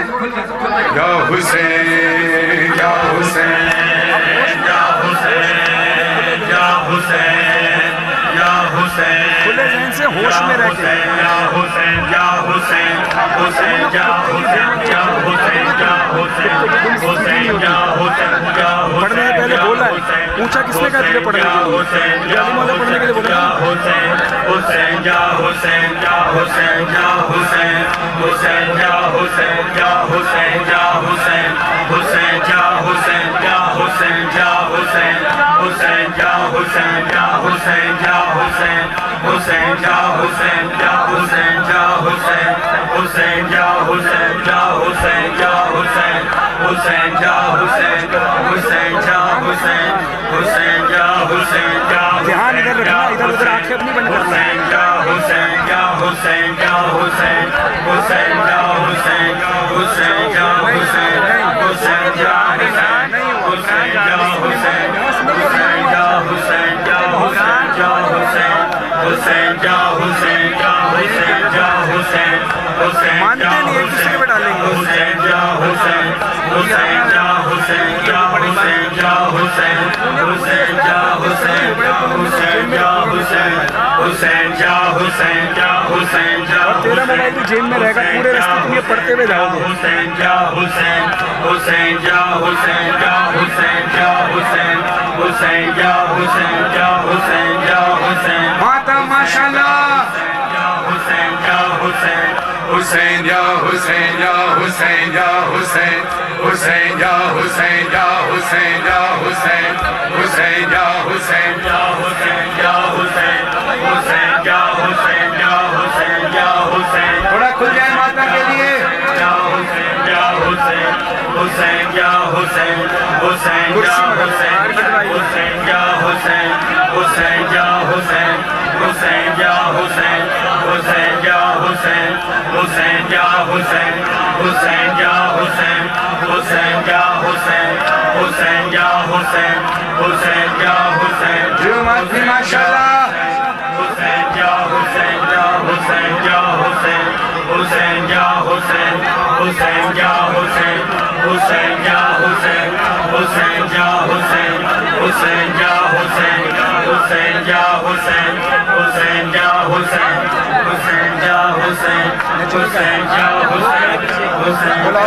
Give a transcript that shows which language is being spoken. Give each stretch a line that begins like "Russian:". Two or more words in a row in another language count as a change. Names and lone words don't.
Urdu: یا حسین یا حسین یا حسین یا حسین یا حسین، کھلے ذہن سے ہوش میں رہ کے یا حسین یا حسین حسین یا حسین یا حسین یا حسین حسین یا حسین یا پڑھنے سے پہلے بولا ہے، پوچھا کس نے کہا تجھے پڑھنے کے لیے؟ علی مولا پڑھنے کے لیے بولا حسین حسین یا حسین یا حسین یا حسین حسین یا حسین یا حسین یا حسین حسین یا حسین یا حسین یا حسین حسین یا حسین یا حسین یا حسین حسین یا حسین یا حسین یا حسین حسین یا حسین یا حسین یا حسین حسین یا حسین حسین یا حسین حسین یا حسین یا دھیان ادھر رکھنا، ادھر ادھر آنکھیں اپنی بند کرنا. حسین یا حسین یا حسین یا حسین حسین یا حسین حسین یا حسین حسین یا حسین حسین یا حسین حسین یا حسین یا حسین یا حسین حسین یا حسین یا حسین یا حسین حسین مانتے نہیں ایک دوسرے پہ ڈالیں گے. حسین یا حسین حسین یا حسین یا حسین یا حسین حسین یا حسین حسین یا حسین حسین یا حسین یا حسین یا تیرا موبائل بھی جیب میں رہے گا، پورے راستے تم یہ پڑھتے ہوئے جاؤ گے. حسین یا حسین حسین یا حسین یا حسین یا حسین حسین یا حسین یا حسین یا حسین ماتم ماشاءاللہ. حسین یا حسین حسین یا حسین یا حسین یا حسین حسین یا حسین یا حسین یا حسین حسین یا حسین یا حسین یا حسین حسین یا حسین یا حسین یا حسین. تھوڑا کھل جائے ماتم کے لیے. یا حسین یا حسین حسین یا حسین حسین یا حسین حسین یا حسین حسین یا حسین حسین یا حسین حسین یا حسین حسین یا حسین حسین یا حسین حسین یا حسین حسین یا حسین حسین یا حسین جو ماتم ماشاءاللہ. حسین یا حسین یا حسین یا حسین حسین یا حسین حسین یا حسین حسین یا حسین حسین یا حسین حسین یا حسین حسین یا حسین حسین یا حسین حسین یا حسین حسین یا حسین حسین